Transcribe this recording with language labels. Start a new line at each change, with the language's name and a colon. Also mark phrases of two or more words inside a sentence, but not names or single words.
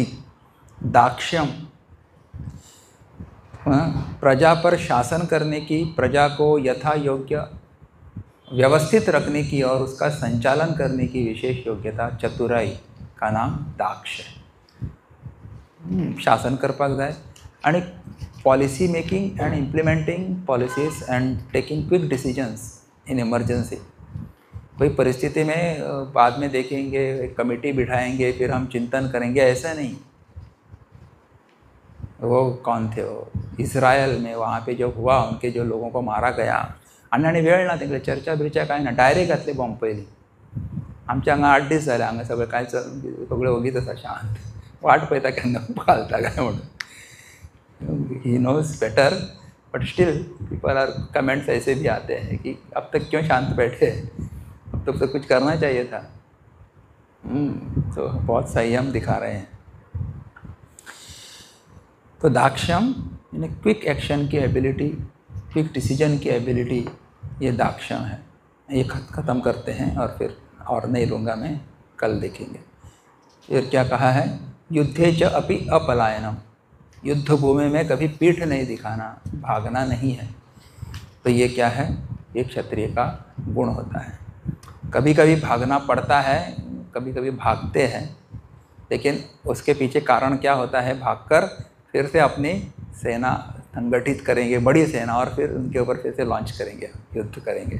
Hindi: दाक्ष्यम प्रजा पर शासन करने की, प्रजा को यथा योग्य व्यवस्थित रखने की और उसका संचालन करने की विशेष योग्यता, चतुराई का नाम दाक्ष है.
Konkani: शासन करपाक जाय आणि
English: policy making and implementing policies and taking quick decisions in emergency.
Hindi: कोई परिस्थिति में बाद में देखेंगे, एक कमेटी बिठाएंगे, फिर हम चिंतन करेंगे, ऐसा नहीं. वो कौन थे? वो इस्रायल में वहाँ पे जो हुआ, उनके जो लोगों को मारा गया,
Konkani: आणि वेळ ना तेंगे चर्चा बिर्चा काय ना, डायरेक्ट घातले बॉम्ब पयलीं. आमच्या हांगा 8 दीस जाले, हांगा सगळें काय सगळें ओगीच आसा शांत. वाट पळयता केन्ना घालता काय म्हणून.
English: he knows better, but still people are
Hindi: कमेंट्स ऐसे भी आते हैं कि अब तक क्यों शांत बैठे, अब तक तो कुछ करना चाहिए था. तो बहुत संयम दिखा रहे हैं. तो दाक्ष्यम यानी
English: quick action
Hindi: की एबिलिटी,
English: quick decision
Hindi: की एबिलिटी, ये दाक्ष्यम है. ये ख़त्म करते हैं और फिर और नहीं लूँगा मैं, कल देखेंगे. फिर क्या कहा है?
Sanskrit: युद्धे च अपि अपलायनम.
Hindi: युद्ध भूमि में कभी पीठ नहीं दिखाना, भागना नहीं है. तो ये क्या है? ये क्षत्रिय का गुण होता है. कभी कभी भागना पड़ता है, कभी कभी भागते हैं, लेकिन उसके पीछे कारण क्या होता है? भागकर फिर से अपनी सेना संगठित करेंगे, बड़ी सेना, और फिर उनके ऊपर फिर से लॉन्च करेंगे, युद्ध करेंगे.